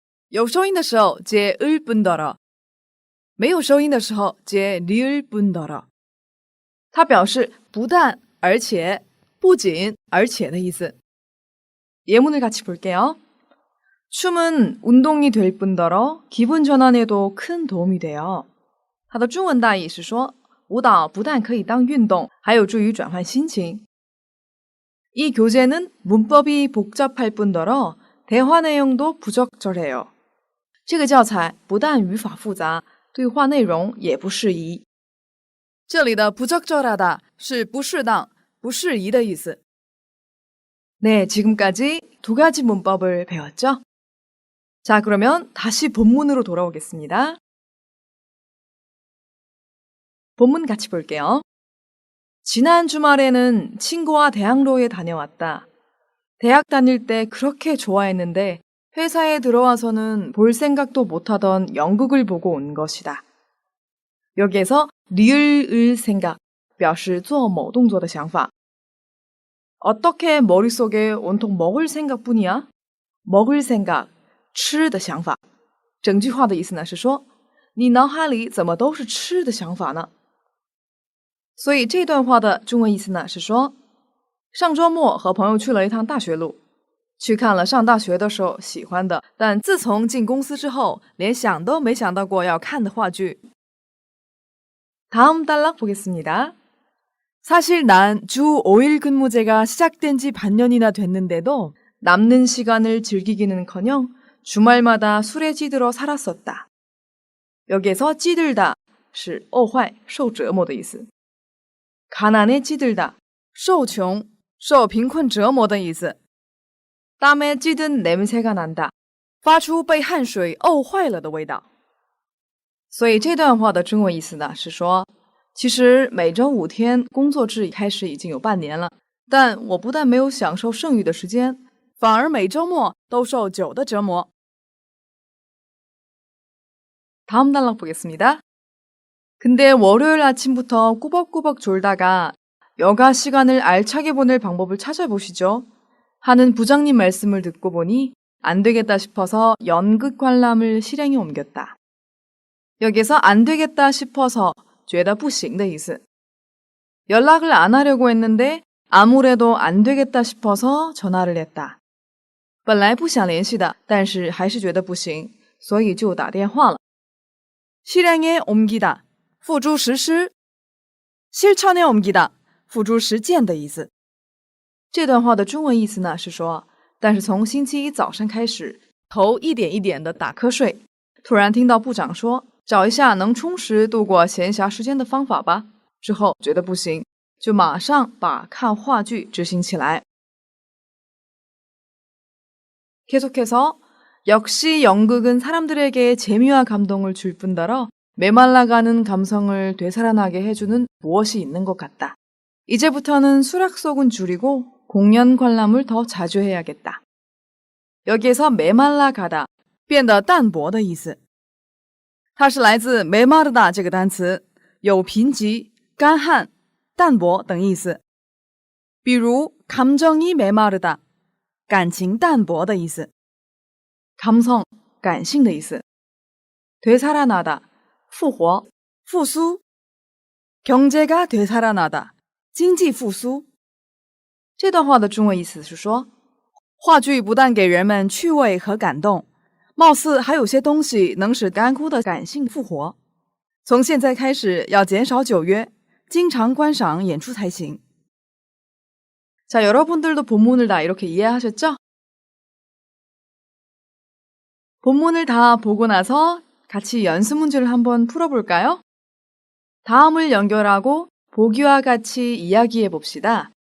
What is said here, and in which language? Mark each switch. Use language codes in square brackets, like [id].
[zh] 有收音的时候接을 뿐더러，没有收音的时候接리을 뿐더러。它表示不但而且不仅而且的意思。 [ko] 예문을 같이 볼게요. 춤은 운동이 될 뿐더러 기분 전환에도 큰 도움이 돼요. [zh] 它的中文大意是说，舞蹈不但可以当运动，还有助于转换心情。 [ko] 이 교재는 문법이 복잡할 뿐더러 대화 내용도 부적절해요. [zh] 这个教材不但语法复杂，对话内容也不适宜。这里的부적절하다是不适当、不适宜的意思。 [ko] 네, 지금까지 두 가지 문법을 배웠죠? 자, 그러면 다시 본문으로 돌아오겠습니다. 본문 같이 볼게요. 지난 주말에는 친구와 대학로에 다녀왔다. 대학 다닐 때 그렇게 좋아했는데 회사에 들어와서는 볼 생각도 못하던 연극을 보고 온 것이다. 여기에서 리을을 생각, [zh] 表示做某动作的想法. [ko] 어떻게 머릿속에 온통 먹을 생각뿐이야? 먹을 생각, [zh] 吃的想法. 整句话的意思呢是说，你脑海里怎么都是吃的想法呢？所以这段话的中文意思呢是说，上周末和朋友去了一趟大学路，去看了上大学的时候喜欢的，但自从进公司之后连想都没想到过要看的话剧。 [ko] 다음 단락 보겠습니다. 사실 난 주 5일 근무제가 시작된 지 반년이나 됐는데도 남는 시간을 즐기기는커녕 주말마다 술에 찌들어 살았었다. [zh] 여기에서 찌들다 是饿坏受折磨的意思， 가난에 찌들다 受穷受贫困折磨的意思， [ko] 땀에 찌든 냄새가 난다 [zh] 发出被汗水沤坏了的味道。所以这段话的中文意思呢是说，其实每周5天工作制开始已经有半年了，但我不但没有享受剩余的时间，反而每周末都受酒的折磨。 [ko] 다음 단락 보겠습니다. 근데 월요일 아침부터 꾸벅꾸벅 졸다가 여가 시간을 알차게 보낼 방법을 찾아보시죠 하는 부장님 말씀을 듣고 보니 안 되겠다 싶어서 연극 관람을 실행에 옮겼다. 여기서 안 되겠다 싶어서 [zh] 觉得不行的意思。 [ko] 연락을 안 하려고 했는데 아무래도 안 되겠다 싶어서 전화를 했다. [zh] 本来不想联系的，但是还是觉得不行，所以就打电话了。 실행에 옮기다 付诸实施， 실천에 옮기다 付诸实践的意思。这段话的中文意思呢是说，但是从星期一早上开始，头一点一点的打瞌睡，突然听到部长说找一下能充实度过闲暇时间的方法吧，之后觉得不行，就马上把看话剧执行起来。 [ko] 계속해서 역시 연극은 사람들에게 재미와 감동을 줄 뿐더러 메말라가는 감성을 되살아나게 해주는 무엇이 있는 것 같다. 이제부터는 술 약속은 줄이고 공연 관람을 더 자주 해야겠다. [zh] 여기에서 메말라가다 变得淡薄的意思，它是来自 메마르다 这个单词，有贫瘠、干旱、淡薄等意思。比如 감정이 메마르다 感情淡薄的意思， 감성 感性的意思。 되살아나다 复活、复苏。 [ko] 경제가 되살아나다 [zh] 经济复苏。这段话的中文意思是说，话剧不但给人们趣味和感动，貌似还有些东西能使干枯的感性复活。从现在开始要减少酒约，经常观赏演出才行。 [ko] 자, 여러분들도 본문을 다 이렇게 이해하셨죠? 본문을 다 보고 나서 같이 연습 문제를 한번 풀어볼까요? 다음을 연결하고 보기와 같이 이야기해 봅시다.